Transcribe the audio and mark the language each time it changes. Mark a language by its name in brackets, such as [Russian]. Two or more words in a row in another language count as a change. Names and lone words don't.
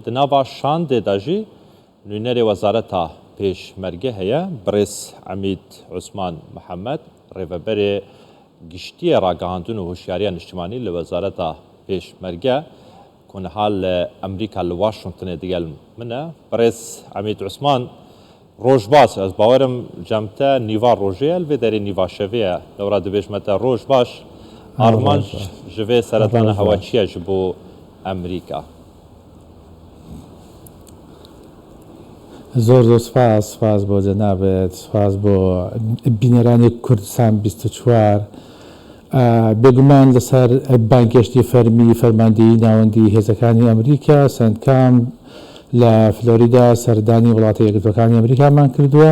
[Kurdish] Di nava şandê de jî nûnerê Wezareta Pêşmerge heye, Birêz Emîd Osman Mihemed, rêveberê giştiyê ragihandin û hoşyariya niştimanî li Wezareta Pêşmerge ku niha li Emerîka li Washingtonê digel min e. Birêz Emîd Osman rojbaş, ez bawerim cem te nîva rojê ye, li vê derê nîva şevê ye. Lewra dibêjme te rojbaş, armanc ji vê seredana hewaçî ye ji bo Emerîka. [Central Kurdish] زۆر سپاس بۆ جەنابێت، سپاس بۆ بینەرانی کوردستان 24. بێگومان لەسەر بانگشتی فەرمی فەرماندەیی ناوەندی هێزەکانی ئەمریکا سنتکام لە فلۆریدا سەردانی وڵاتە یەکگرتووەکانی ئەمریکامان کردووە.